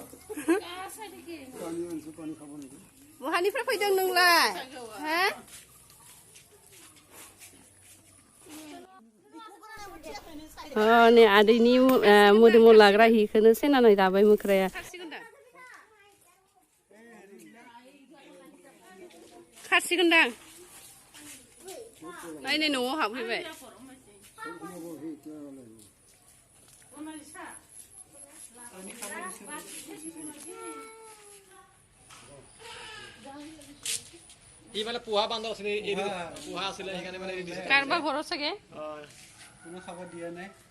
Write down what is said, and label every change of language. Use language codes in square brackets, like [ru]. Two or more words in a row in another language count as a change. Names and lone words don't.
[brx] बहानिफ्राय फैदों नोंलाय हा नै आदैनि मोदोमाव लाग्रा हिखौनो सेनानै दाबाय मोख्राया खारसिगोनदां नै न'आव हाबफैबाय [as] মানে পোহা বান্ধ আছিলে পোহা আছিলে সেইকাৰণে মানে কাৰোবাৰ ঘৰত চাগে কোনো খাবৰ দিয়া নাই